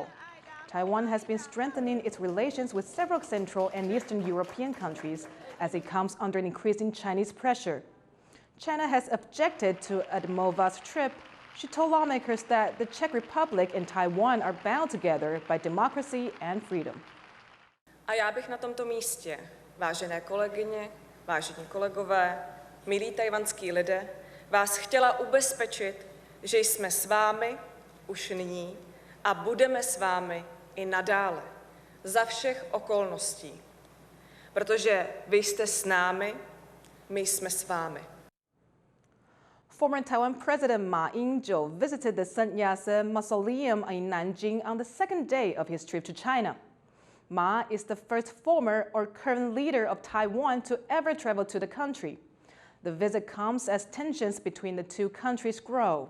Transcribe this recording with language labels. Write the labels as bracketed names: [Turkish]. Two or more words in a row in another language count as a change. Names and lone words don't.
[English] Taiwan has been strengthening its relations with several Central and Eastern European countries as it comes under increasing Chinese pressure. China has objected to Adamova's trip. She told lawmakers that the Czech Republic and Taiwan are bound together by democracy and freedom. [Czech] A já bych na tomto místě, vážené kolegyně, vážení kolegové, milí tajvanský lidé, vás chtěla ubezpečit, že jsme s vámi už nyní a budeme s vámi i nadále, za všech okolností. Protože vy jste s námi, my jsme s vámi. [English] Former Taiwan President Ma Ying-jeou visited the Sun Yat-sen Mausoleum in Nanjing on the second day of his trip to China. Ma is the first former or current leader of Taiwan to ever travel to the country. The visit comes as tensions between the two countries grow.